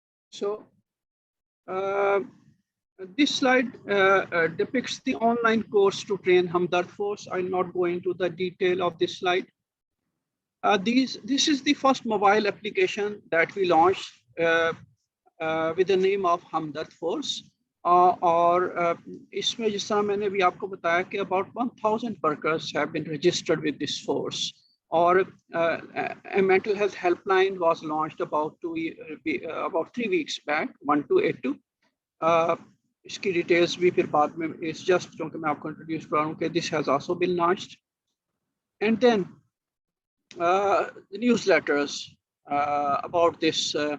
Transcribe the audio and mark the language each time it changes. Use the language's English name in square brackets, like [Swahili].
[English] So this slide depicts the online course to train Hamdard Force. I'll not go into the detail of this slide. This is the first mobile application that we launched with the name of Hamdard Force. [Urdu] اور اس میں جس طرح میں نے بھی آپ کو بتایا کہ [English] about 1000 workers have been registered with this force. اور a mental health helpline was launched about 3 weeks back, 1282. [Urdu] اس کی ڈیٹیلس بھی پھر بعد میں اس جسٹ کیونکہ میں آپ کو انٹروڈیوس کر رہا ہوں کہ [English] this has also been launched. And then the newsletters about this.